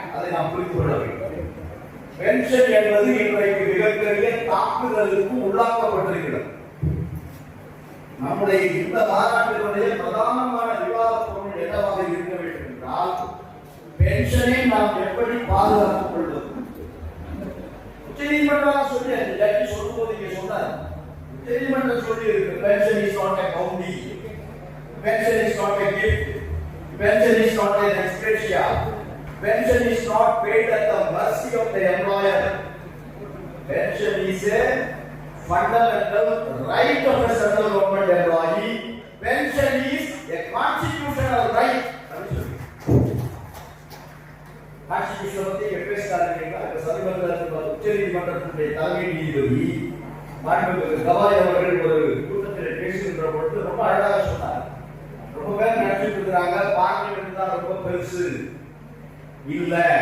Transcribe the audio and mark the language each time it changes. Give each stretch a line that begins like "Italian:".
Tamil: அதை நாம் புரிந்து கொள்ள வேண்டும். பென்ஷன் என்பது இன்றைக்கு மிகப்பெரிய தாக்குதலுக்கு உள்ளாக்கப்பட்டிருக்கிறது. நம்முடைய இந்த மாநாட்டினுடைய பிரதானமான விவாத பொருள் என்னவாக இருக்க வேண்டும் என்றால், பென்ஷனை நாம் எப்படி பாதுகாத்துக் கொள்வது. உச்சநீதிமன்றம் சொல்லி அந்த ஜட்ஜி சொல்லும்போது இங்க சொன்னார், உச்சநீதிமன்றம் சொல்லி இருக்கு,
English: Pension is not a bounty, pension is not a gift, pension is not an ex gratia, pension is not paid at the mercy of the employer. Pension is a fundamental right of a central government employee. Pension is a constitutional right.
Tamil: Constitution பத்தி எப்பே ஸ்டார்டிங்ல சமீபத்தில் உச்சநீதிமன்றத்தினுடைய தலைமை நீதிபதி மாண்புமிகு கவாய் அவர்கள் ஒரு கூட்டத்தில் பேசுகின்ற பொழுது ரொம்ப அழகாக சொன்னார். ரொம்ப பேர் நினைச்சிட்டு இருக்காங்க பார்லிமெண்ட் தான் ரொம்ப பெருசு. இல்ல.